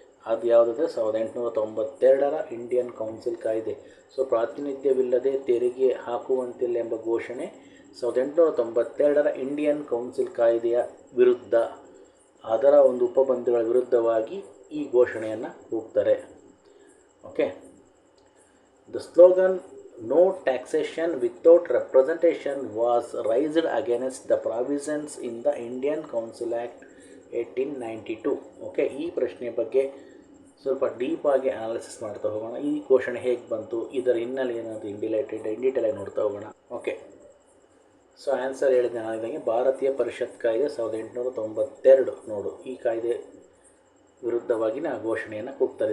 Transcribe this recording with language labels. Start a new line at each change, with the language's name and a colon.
Kannada: ಅದು ಯಾವುದಂದರೆ 1892ರ Indian council ಕಾಯ್ದೆ. So ಪ್ರಾತಿನಿಧ್ಯವಿಲ್ಲದೆ ತೆರಿಗೆ ಹಾಕುವಂತಿಲ್ಲ ಎಂಬ ಘೋಷಣೆ 1892ರ ಇಂಡಿಯನ್ ಕೌನ್ಸಿಲ್ ಕಾಯ್ದೆಯ ವಿರುದ್ಧ, ಅದರ ಒಂದು ಉಪಬಂಧಗಳ ವಿರುದ್ಧವಾಗಿ ಈ ಘೋಷಣೆಯನ್ನು ಕೂಗ್ತಾರೆ.
English: Okay, the slogan "No taxation without representation" was raised against the provisions in the Indian Council Act 1892.
Kannada: Okay, ಈ ಪ್ರಶ್ನೆಯ ಬಗ್ಗೆ ಸ್ವಲ್ಪ ಡೀಪಾಗಿ ಅನಾಲಿಸಿಸ್ ಮಾಡ್ತಾ ಹೋಗೋಣ. ಈ ಘೋಷಣೆ ಹೇಗೆ ಬಂತು, ಇದರ ಹಿನ್ನೆಲೆ ಏನಾದರೂ ಇನ್ ಡೀಟೇಲಾಗಿ ನೋಡ್ತಾ ಹೋಗೋಣ. ಓಕೆ, ಸೊ ಆನ್ಸರ್ ಹೇಳಿದೆ ನಾನಿದಂಗೆ ಭಾರತೀಯ ಪರಿಷತ್ ಕಾಯ್ದೆ 1892 ನೋಡು, ಈ ಕಾಯ್ದೆ ವಿರುದ್ಧವಾಗಿ ಆ ಘೋಷಣೆಯನ್ನು ಕೂಗ್ತಾರೆ.